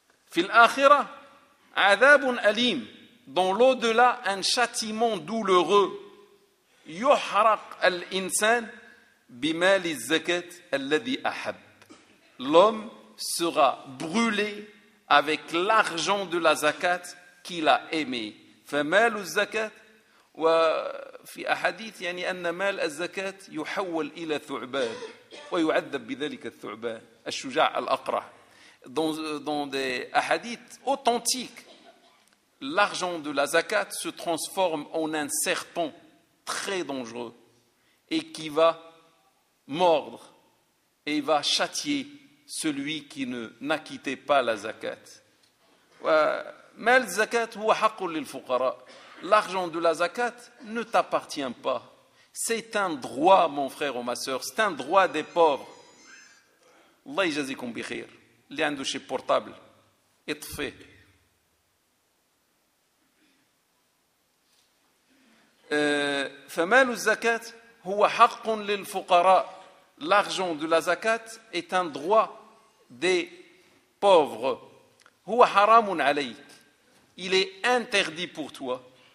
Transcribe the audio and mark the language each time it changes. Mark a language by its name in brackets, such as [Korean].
[Arabic] Fil akhira, adabun alim. [French] Dans l'au-delà, un châtiment douloureux. [Arabic] Yuhraq al-insan bimali zakat alladhi ahab. [French] L'homme sera brûlé avec l'argent de la zakat qu'il a aimé. [Arabic] فمال الزكاة وفي أحاديث يعني أن مال الزكاة يحول إلى ثعبان ويعذب بذلك الثعبان الشجاع الأقرع. [French] Dans des hadiths authentiques, l'argent de la zakat se transforme en un serpent très dangereux et qui va mordre et va châtier celui qui n'acquittait pas la zakat. [Arabic] مال الزكاة هو حق للفقراء. [French] L'argent de la zakat ne t'appartient pas. C'est un droit, mon frère ou ma sœur. C'est un droit des pauvres. [Arabic] الله يجازيكم بخير. اللي عنده شي بورتابل اطفي. فمال الزكاة هو حق للفقراء. [French] L'argent de la zakat est un droit des pauvres. [Arabic] هو حرام عليك. [French] Il est interdit pour toi.